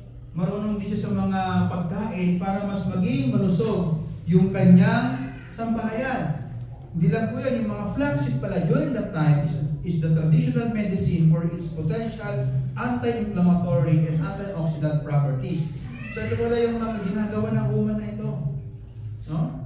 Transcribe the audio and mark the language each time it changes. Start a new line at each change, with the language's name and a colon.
Filipino: Marunong din siya sa mga pagkain para mas maging malusog yung kanyang sambahayan. Hindi lang po yan, yung mga
English: flaxseed pala during that time is the traditional medicine for its potential anti-inflammatory and antioxidant properties.
Filipino: So ito pala yung mga ginagawa ng woman na ito, no?